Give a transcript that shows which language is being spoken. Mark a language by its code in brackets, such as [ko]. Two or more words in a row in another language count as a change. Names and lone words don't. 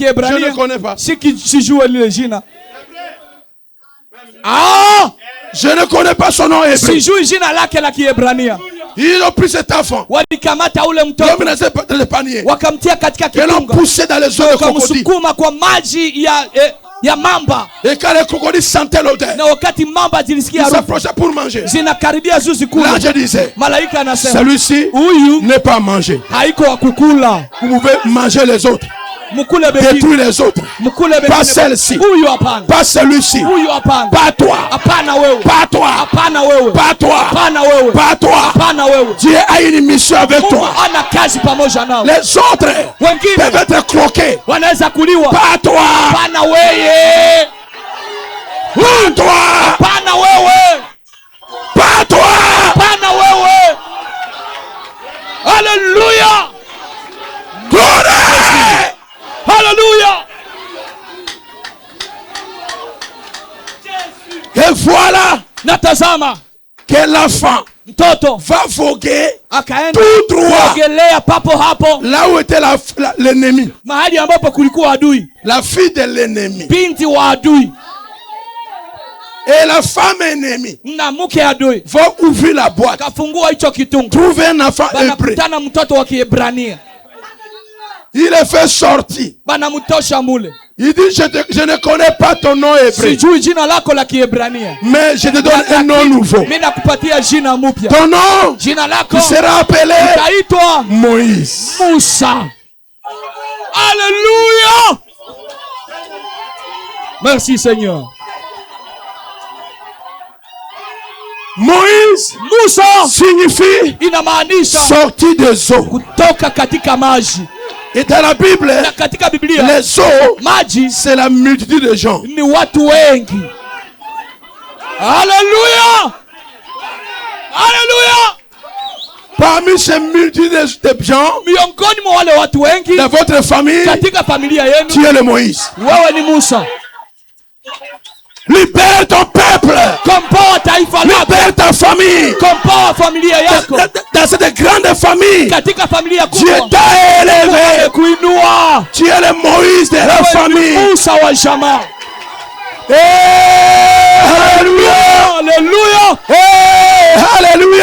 [fr] je ne [sw] Kiebrania [fr] connais pas. [sw] sijue lile jina. [fr] Ah, je ne connais pas son nom hébreu. [sw] Sijui jina lake la Kiebrania. [fr] Ils ont pris cet enfant, [sw] Walikamata ule [fr] l'homme [sw] mtoto [fr] dans le panier, [sw] wakamtia katika [fr] et l'ont [sw] kitunga, [fr] poussé dans les eaux de crocodile. [sw] wakamsukuma kwa maji ya mamba, [fr] Et quand les crocodiles sentaient l'odeur, [sw] na wakati mamba [fr] ils [sw] zilisikia harufu [fr] s'approchaient pour manger. [sw] zinakaribia zuzi kula, [fr] L'ange disait, [sw] malaika anasema [fr] celui-ci [sw] huyu [fr] n'est pas mangé. [sw] haiko wa kukula, [fr] Vous pouvez manger les autres, [sw] mkule bengine, [fr] détruire les autres. [sw] mkule [fr] Pas [sw] bengine. [fr] celle-ci, [sw] Huyu hapana, [fr] pas celui-ci, [sw] huyu hapana, [fr] pas toi, [sw] hapana wewe, [fr] pas toi, [sw] hapana wewe, [fr] pas toi, [sw] hapana wewe, [fr] pas toi. [sw] hapana wewe. [fr] Dieu a une mission avec [sw] Mungu [fr] toi. [sw] ana kazi pamoja nao. [fr] Les autres [sw] Wengine [fr] peuvent être croqués. [sw] wanaweza kuliwa, [fr] Pas toi, [sw] hapana wewe, [fr] pas toi, [sw] hapana wewe, [fr] pas toi. [sw] hapana wewe. Haleluya, [fr] Gloire. [sw] haleluya. [fr] Et voilà [sw] Natazama [fr] que l'enfant [sw] mtoto [fr] va voguer [sw] akaenda [fr] tout droit [sw] kuogelea papo hapo [fr] là où était l'ennemi, [sw] mahali ambapo kulikuwa adui, [fr] la fille de l'ennemi [sw] binti wa adui [fr] et la femme ennemie [sw] na mke adui. [fr] vont ouvrir la boîte, [sw] Kafungua hicho kitungu, [fr] trouver un enfant hébreu. [sw] banakutana mtoto wa Kiebrania. [fr] Il est fait sortir. [sw] banamutosha mule. [fr] Il dit, je ne connais pas ton nom hébreu, [sw] Sijui jina lako la Kiebrania, [fr] mais je te donne un nom nouveau. [sw] mimi nakupatia jina mpya. [fr] Ton nom [sw] Jina lako [fr] qui sera appelé [sw] itaitwa [fr] Moïse. [sw] Musa. Alléluia. [fr] Merci Seigneur. Moïse [sw] Musa [fr] signifie [sw] inamaanisha [fr] sorti des eaux. [sw] kutoka katika maji. [fr] Et dans la Bible, [sw] Na katika Biblia [fr] les eaux, [sw] maji [fr] c'est la multitude de gens. [sw] ni watu wengi. [fr] Alléluia. [sw] Alléluia. [fr] Parmi ces multitudes de gens, [sw] Miongoni mwa wale watu wengi [fr] dans votre famille, [sw] katika familia [fr] tu [sw] yenu, [fr] es le Moïse. [sw] wewe ni Musa. [fr] Libère ton peuple. [sw] Komboa taifa lako, [fr] Libère ta famille. [sw] komboa familia yako. [fr] Dans cette grande famille, [sw] Katika familia [fr] Dieu [sw] kubwa [fr] t'a élevé. [sw] kuinua. [fr] Tu es le Moïse de la [sw] Wewe ni [fr] famille. [sw] Musa wa jamaa. [fr] Alléluia. [sw] Alléluia. [fr] Alléluia.